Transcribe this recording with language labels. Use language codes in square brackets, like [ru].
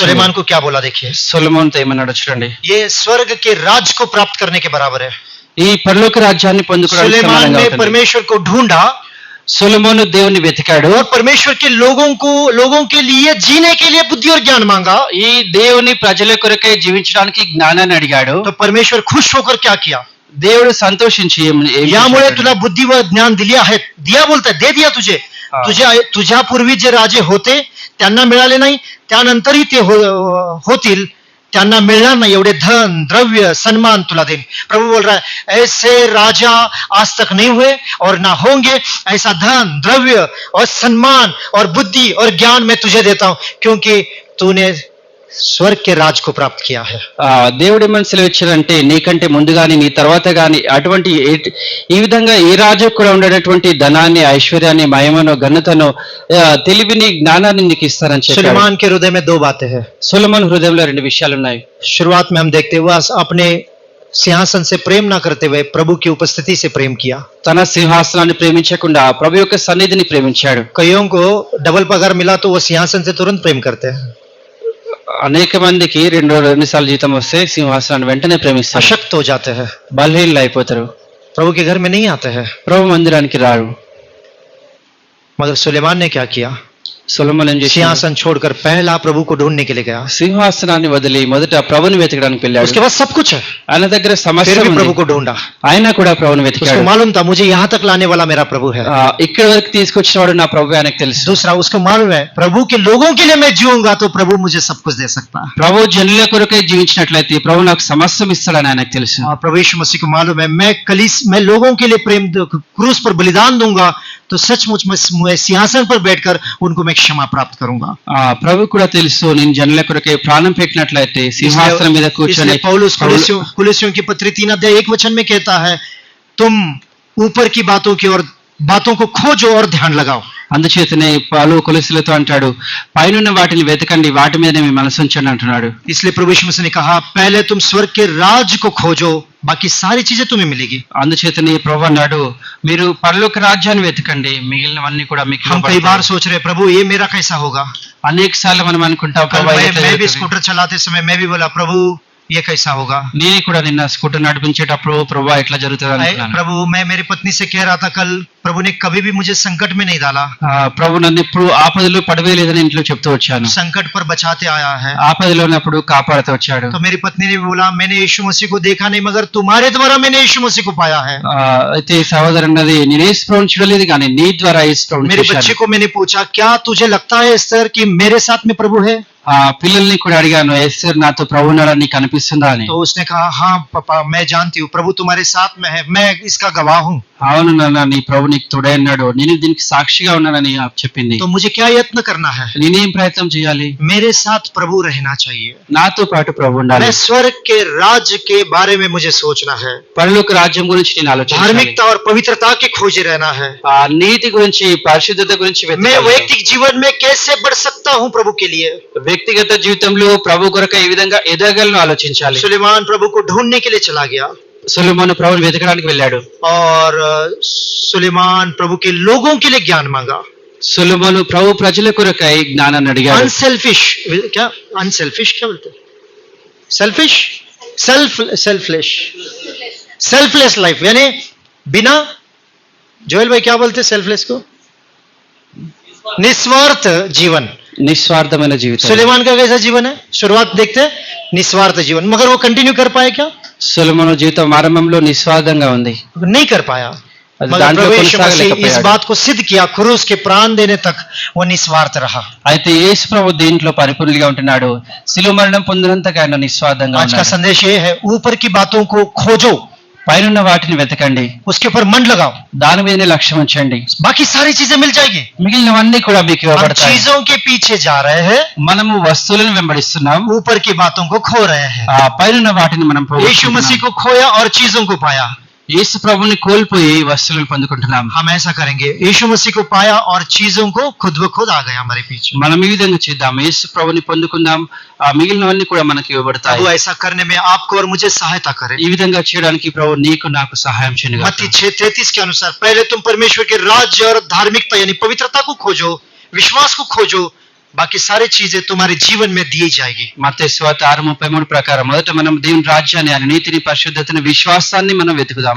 [hi] सुलेमान को क्या बोला देखिए, [te] సొలొమోనుతో ఏమన్నాడో చూడండి. [hi] ये स्वर्ग के राज को प्राप्त करने के बराबर है। [te] ఈ పరలోక రాజ్యాన్ని పొందుకోవడానికి సమానంగా [hi] ने [te] ఉంటుంది. [hi] परमेश्वर को ढूंढा [te] సొలొమోను దేవుని వెతికాడు. [hi] और परमेश्वर के लोगों के लिए जीने के लिए बुद्धि और ज्ञान मांगा। [te] ఈ దేవుని ప్రజల కొరకై జీవించడానికి జ్ఞానాన్ని అడిగాడు. [hi] तो परमेश्वर खुश होकर क्या किया? [te] దేవుడు సంతోషించి [mr] यामुळे तुला बुद्धी व ज्ञान दिले आहेत, दिया बोलताय, [hi] दे दिया तुझे। [mr] हा. तुझ्या पूर्वी जे राजे होते त्यांना मिळाले नाही, त्यानंतरही ते होतील, त्यांना मिळणार नाही एवढे धन द्रव्य सन्मान तुला देईन। [hi] प्रभु बोल रहा है ऐसे राजा आज तक नहीं हुए और ना होंगे, ऐसा धन द्रव्य और सम्मान और बुद्धि और ज्ञान मैं तुझे देता हूं क्योंकि तूने स्वर्ग के राज को प्राप्त किया है। [te] దేవుడి మనసులో ఇచ్చారంటే నీకంటే ముందు గాని నీ తర్వాత గాని అటువంటి ఈ విధంగా ఏ రాజు కూడా ఉండేటటువంటి ధనాన్ని ఐశ్వర్యాన్ని మహిమను ఘనతను తెలివిని జ్ఞానాన్ని నీకు ఇస్తారని చెప్పాడు. [hi] सुलेमान के हृदय में दो बातें हैं। [te] సొలొమోను హృదయంలో రెండు విషయాలు ఉన్నాయి. [hi] शुरुआत में हम देखते हुए अपने सिंहासन से प्रेम ना करते हुए प्रभु की उपस्थिति से प्रेम किया। [te] తన సింహాసనాన్ని ప్రేమించకుండా ప్రభు యొక్క సన్నిధిని ప్రేమించాడు. [hi] कईयों को डबल पगार मिला तो वो सिंहासन से तुरंत प्रेम करते हैं। [te] అనేక మందికి రెండు సార్లు జీతం వస్తే సింహాసనాన్ని వెంటనే ప్రేమిస్తారు, [hi] अशक्त हो जाते हैं, [te] బలహీనలు అయిపోతారు, [hi] प्रभु के घर में नहीं आते हैं। [te] ప్రభు మందిరానికి రారు. [hi] मगर सुलेमान ने क्या किया? [te] సొలొమోను ఏం చేశాడు? [hi] सिंहासन छोड़कर पहला प्रभु को ढूंढने के लिए गया। [te] సింహాసనాన్ని వదిలి మొదట ప్రభుని వెతకడానికి వెళ్ళాడు. [hi] उसके बाद सब कुछ है, [te] ఆయన దగ్గర [hi] फिर [te] సమస్య [hi] भी प्रभु [te] ఉంది. [hi] को ढूंढा। [te] ఆయన కూడా ప్రభుని [hi] उसको [te] వెతికాడు. [hi] मालूम था मुझे यहाँ तक लाने वाला मेरा प्रभु है। [te] ఇక్కడ వరకు తీసుకొచ్చినవాడు నా ప్రభు ఆయనకు తెలుసు. [hi] दूसरा, उसको मालूम है प्रभु के लोगों के लिए मैं जीऊंगा तो प्रभु मुझे सब कुछ दे सकता है। [te] ప్రభు జనుల కొరకై జీవించినట్లయితే ప్రభు నాకు సమస్తం ఇస్తాడని ఆయనకు తెలుసు. [hi] और प्रभु यीशु मसीह को मालूम है मैं लोगों के लिए क्रूस पर बलिदान दूंगा तो सचमुच मैं सिंहासन पर बैठकर उनको मैं क्षमा प्राप्त करूंगा। [te] ప్రభు కూడా తెలుసు నేను జనుల కొరకై ప్రాణం పెట్టినట్లయితే సింహాసనం మీద కూర్చొని [hi] इसलिए पौलुस कुलिस्सियों की पत्री 3:1 में कहता है तुम ऊपर की बातों को खोजो और ध्यान लगाओ। [te] అందుచేతనే పౌలు కొలొస్సీలతో అంటాడు పైనున్న వాటిని వెతకండి వాటి మీదనే మీ మనసు ఉంచండి అంటున్నాడు. [hi] इसलिए प्रभु यीशु मसीह ने कहा पहले तुम स्वर्ग के राज को खोजो बाकी सारी चीजें तुम्हें मिलेगी। [te] అందుచేతనే ప్రభు అన్నాడు మీరు పరలోక రాజ్యాన్ని వెతకండి మిగిలినవన్నీ కూడా మీకు [hi] हम कई बार सोच रहे प्रभु ये मेरा कैसा होगा। [te] అనేక సార్లు మనం అనుకుంటాం [hi] कल [te] ప్రభు [hi] मैं भी स्कूटर चलाते समय मैं भी बोला प्रभु ये कैसा होगा। [te] నేను కూడా నిన్న స్కూటర్ నడిపించేటప్పుడు ప్రభు ఎట్లా జరుగుతుంది అనుకున్నాను. [hi] प्रभु मैं मेरी पत्नी से कह रहा था कल प्रभु ने कभी भी मुझे संकट में नहीं डाला। [te] ప్రభు నన్ను ఎప్పుడు ఆపదలో పడవేయలేదని ఇంట్లో చెప్తూ వచ్చాను. [hi] संकट पर बचाते आया है, [te] ఆపదలో ఉన్నప్పుడు కాపాడుతూ వచ్చాడు. [hi] तो मेरी पत्नी ने बोला मैंने यीशु मसीह को देखा नहीं मगर तुम्हारे द्वारा मैंने यीशु मसीह को पाया है। [te] అయితే సహోదరు అన్నది నేను యేసు ప్రభువుని చూడలేదు కానీ నీ ద్వారా యేసు ప్రభువుని [hi] मेरे [te] చూశాను. [hi] बच्चे को मैंने पूछा क्या तुझे लगता है एस्तर कि मेरे साथ में प्रभु है। [te] పిల్లల్ని కూడా అడిగాను ఎస్తేర్ నాతో ప్రభు ఉన్నాడని నీకు అనిపిస్తుందా అని. [hi] तो उसने कहा हाँ पापा मैं जानती हूँ प्रभु तुम्हारे साथ में है, मैं इसका गवाह हूँ। [te] అవును నాన్న నీ ప్రభు నీకు తోడై ఉన్నాడు నేను దీనికి సాక్షిగా ఉన్నానని చెప్పింది. [hi] तो मुझे क्या यत्न करना है, [te] నేనేం ప్రయత్నం చేయాలి? [hi] मेरे साथ प्रभु रहना चाहिए, [te] నాతో పాటు ప్రభు ఉండాలి. [hi] मैं स्वर्ग के राज्य के बारे में मुझे सोचना है, [te] పరలోక రాజ్యం గురించి నేను ఆలోచించాలి. [hi] धार्मिकता और पवित्रता के खोजे रहना है, [te] నీతి గురించి పరిశుద్ధత గురించి [hi] मैं [te] వెతకాలి. [hi] वैयक्तिक जीवन में कैसे बढ़ सकता हूँ प्रभु के लिए। [te] వ్యక్తిగత జీవితంలో ప్రభు కొరకు ఏ విధంగా ఎదగలను ఆలోచించాలి. [hi] सुलेमान प्रभु को ढूंढने के लिए चला गया [te] సొలొమోను ప్రభువుని వెతకడానికి వెళ్ళాడు. [hi] और सुलेमान प्रभु के लोगों के लिए ज्ञान मांगा। [te] సొలొమోను ప్రభు ప్రజల కొరకై జ్ఞానాన్ని అడిగాడు. [hi] अनसेल्फिश क्या बोलते हैं, सेल्फलेस लाइफ यानी बिना, जोएल भाई क्या बोलते हैं सेल्फलेस को, निस्वार्थ जीवन। [te] నిస్వార్థమైన జీవితం. [hi] सुलेमान का कैसा जीवन है, शुरुआत देखते हैं निस्वार्थ जीवन, मगर वो कंटिन्यू कर पाए क्या, [te] సొలొమోను జీవితం ఆరంభంలో నిస్వార్థంగా ఉంది. [hi] नहीं कर पाया। [te] అది [hi] मगर [te] దాంట్లో [hi] प्रभु यीशु मसीह इस [te] కొనసాగలేకపోయాడు. [hi] बात को सिद्ध किया, क्रूस के प्राण देने तक वो निस्वार्थ रहा। [te] అయితే యేసు ప్రభు దీంట్లో పరిపూర్ణుడిగా ఉంటున్నాడు. శిలువ మరణం పొందినంతగా ఆయన నిస్వార్థంగా [hi] आज का [te] ఉన్నాడు. [hi] संदेश ये है ऊपर की बातों को खोजो, [te] పైనున్న వాటిని వెతకండి [hi] उसके ऊपर मन लगाओ, [te] దాని మీదనే లక్ష్యం ఉంచండి [hi] बाकी सारी चीजें मिल जाएगी। [te] మిగిలినవన్నీ కూడా మీకు [hi] हम [te] ఇవ్వబడతాయి. [hi] चीजों के पीछे जा रहे हैं, [te] మనము వస్తువులను వెంబడిస్తున్నాం [hi] ऊपर की बातों को खो रहे हैं। [te] ఆ పైనున్న వాటిని మనం [hi] यीशु [te] పోగొట్టుకుంటున్నాం. [hi] मसीह को खोया और चीजों को पाया। [te] యేసు ప్రభుని కోల్పోయి వస్తువులను పొందుకుంటున్నాం. [hi] हम ऐसा करेंगे, यीशु मसीह को पाया और चीजों को खुद ब खुद आ गया हमारे पीछे। [te] మనం ఈ విధంగా చేద్దాం యేసు ప్రభుని పొందుకుందాం ఆ మిగిలినవన్నీ కూడా మనకి ఇవ్వబడతాయి. [hi] प्रभु ऐसा करने में आपको और मुझे सहायता करे। [te] ఈ విధంగా చేయడానికి ప్రభు నీకు నాకు సహాయం చేయను. [hi] मत्ती 6:33 के अनुसार पहले तुम परमेश्वर के राज्य और धार्मिकता यानी पवित्रता को खोजो, विश्वास को खोजो, बाकी सारी चीजें तुम्हारे जीवन में दी जाएगी। [te] మత్తయి సువార్త 6:33 ప్రకారం మొదట మనం దేవుని రాజ్యాన్ని ఆయన నీతిని పరిశుద్ధతని విశ్వాసాన్ని మనం వెతుకుదాం.